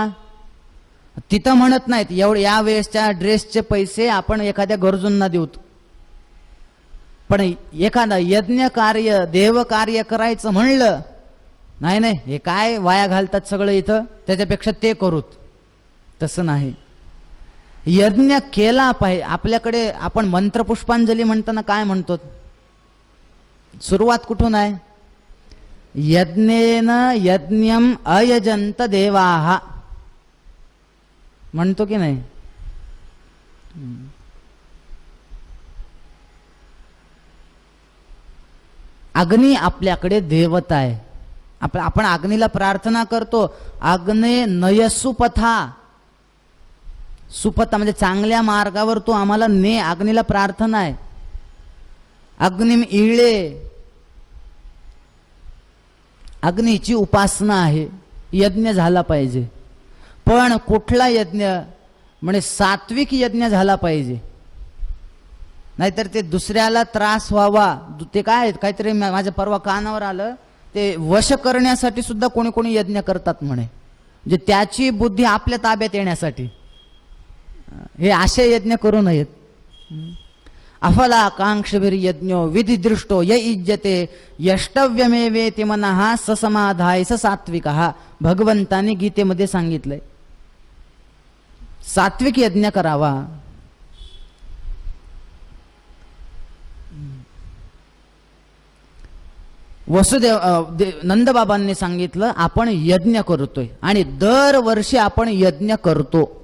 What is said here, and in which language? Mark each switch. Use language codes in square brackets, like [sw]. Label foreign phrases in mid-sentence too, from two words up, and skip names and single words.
[mr] तिथं म्हणत नाहीत या वेळेसच्या ड्रेसचे पैसे आपण एखाद्या गरजूंना देऊत, पण एखादा यज्ञ कार्य देव कार्य करायचं म्हणलं, नाही नाही हे काय वाया घालतात सगळं इथं, त्याच्यापेक्षा ते करूत. तसं नाही, यज्ञ केला पाहिजे. आपल्याकडे आपण मंत्रपुष्पांजली म्हणताना काय म्हणतो? सुरुवात कुठून आहे? [sa] यज्ञेन यज्ञम अयजंत देवाः [mr] म्हणतो की नाही? अग्नी आपल्याकडे देवता आहे. आपण अग्नीला प्रार्थना करतो, [sa] अग्ने नयसुपथा, [mr] सुपथा म्हणजे चांगल्या मार्गावर तो आम्हाला ने, अग्नीला प्रार्थना आहे. [sa] अग्निम इळे, [mr] अग्नीची उपासना आहे. यज्ञ झाला पाहिजे, पण कुठला यज्ञ? म्हणजे सात्विक यज्ञ झाला पाहिजे, नाहीतर ते दुसऱ्याला त्रास व्हावा. ते काय काहीतरी माझ्या परवा कानावर आलं, ते वश करण्यासाठी सुद्धा कोणी कोणी यज्ञ करतात म्हणे, म्हणजे त्याची बुद्धी आपल्या ताब्यात येण्यासाठी. हे असे यज्ञ करू नयेत. [sa] अफला कांक्षभिर यज्ञो विधिदृष्टो य इज्जते यष्टव्यमेवेति मनः ससमाधाय स सात्विकः. [mr] भगवंतानी गीतेमध्ये सांगितलंय सात्विक यज्ञ करावा. नंदबाबांनी सांगितलं आपण यज्ञ करतोय आणि दरवर्षी आपण यज्ञ करतो.